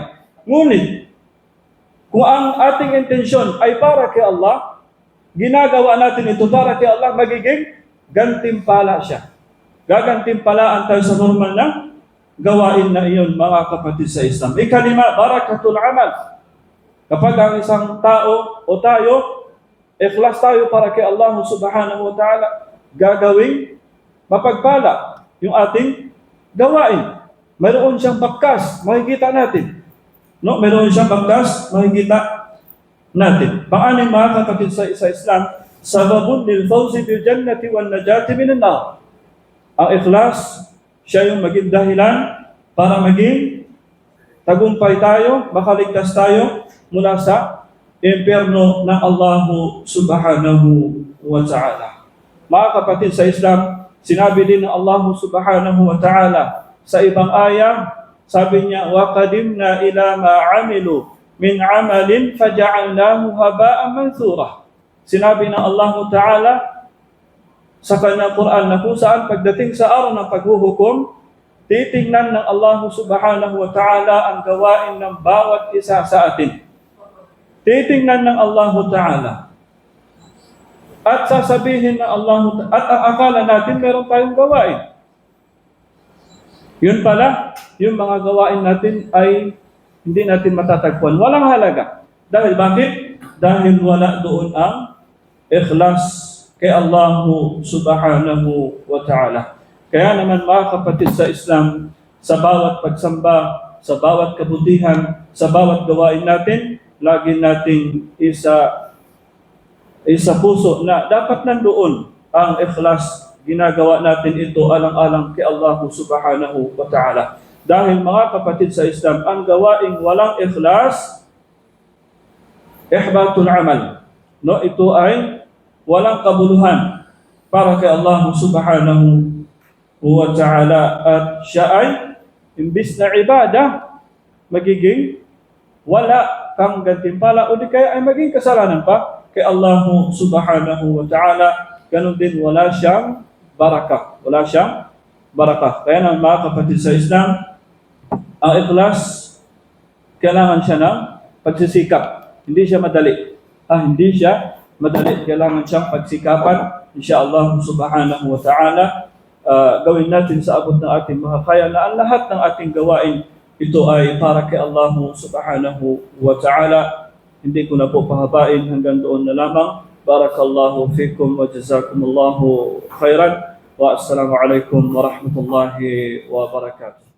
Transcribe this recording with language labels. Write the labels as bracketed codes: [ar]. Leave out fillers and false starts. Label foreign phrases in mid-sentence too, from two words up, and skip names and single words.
[tl] Ngunit, kung ang ating intensyon ay para kay Allah, ginagawa natin ito para kay Allah, magiging gantimpala siya. Gagantimpalaan tayo sa normal na gawain na iyon, mga kapatid sa Islam. Ikalima, [ar] بركة العمل. [tl] Kapag ang isang tao o tayo, ikhlas tayo para kay Allah [ar] سبحانه وتعالى, [tl] gagawing mapagpala yung ating gawain. Mayroon siyang bakkas, makikita natin. No, mayroon siyang bakkas, makikita natin. Pang-anim, mga kapatid sa Islam, [ar] سبب للفوز بالجنة والنجاة من النار. [tl] Ang ikhlas, siya yung maging dahilan para maging tagumpay tayo, makaligtas tayo mula sa impyerno ng Allah [ar] سبحانه وتعالى. [tl] Mga kapatid sa Islam, sinabi din ng Allah [ar] سبحانه وتعالى [tl] sa ibang aya, sabi niya, [ar] وَقَدِمْنَا إِلَى مَا عَمِلُوا مِنْ عَمَلٍ فَجَعَلْنَاهُ هَبَاءً مَنْثُورًا. [tl] Sinabi ng Allah ta'ala sa kanyang Quran na kung saan pagdating sa araw ng paghuhukom, titingnan ng Allah [ar] سبحانه وتعالى [tl] ang gawain ng bawat isa sa atin. Titingnan ng Allah ta'ala. At sasabihin ng Allah ta'ala, at ang akala natin meron tayong gawain. Yun pala, yung mga gawain natin ay hindi natin matatagpuan. Walang halaga. Dahil bakit? Dahil wala doon ang ikhlas kay Allah [ar] سبحانه وتعالى. [tl] Kaya naman, mga kapatid sa Islam, sa bawat pagsamba, sa bawat kabutihan, sa bawat gawain natin, lagi nating isa puso na dapat nandoon ang ikhlas. Ginagawa natin ito alang-alang kay Allah [ar] سبحانه وتعالى. [tl] Dahil, mga kapatid sa Islam, ang gawaing walang ikhlas, [ar] إحباط العمل. [tl] No, ito ay walang kabuluhan para kay Allah [ar] سبحانه وتعالى. [tl] At siya ay, imbis na ibadah, magiging wala kang gantimpala o di kaya ay maging kasalanan pa kay Allah [ar] سبحانه وتعالى. [tl] Ganon din, wala siyang barakah. Wala siyang barakah. Kaya naman, mga kapatid sa Islam, ang ikhlas, kailangan siya ng pagsisikap. Hindi siya madali. Hindi siya madali. Kailangan siyang pagsikapan. [ar] إن شاء الله سبحانه وتعالى, [tl] gawin natin sa abot ng ating mga kaya na ang lahat ng ating gawain, ito ay para kay Allah [ar] سبحانه وتعالى. [tl] Hindi ko na po pahabain, hanggang doon na lamang. [ar] بارك الله فيكم وجزاكم الله خيرا والسلام عليكم ورحمة الله وبركاته.